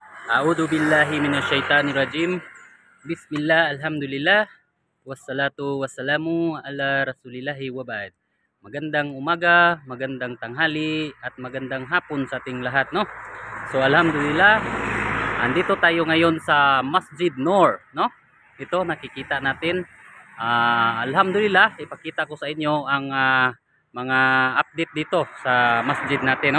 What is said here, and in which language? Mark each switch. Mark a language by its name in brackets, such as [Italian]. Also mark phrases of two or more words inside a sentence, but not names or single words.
[Arabic] أعوذ بالله من الشيطان الرجيم. بسم الله، الحمد لله، والصلاة والسلام على رسول الله وبعد. [Filipino] Magandang umaga, magandang tanghali, at magandang hapon sa ating lahat, no? So alhamdulillah, andito tayo ngayon sa Masjid Noor, no? Ito nakikita natin. Alhamdulillah, ipakita ko sa inyo ang mga update dito sa masjid natin, no?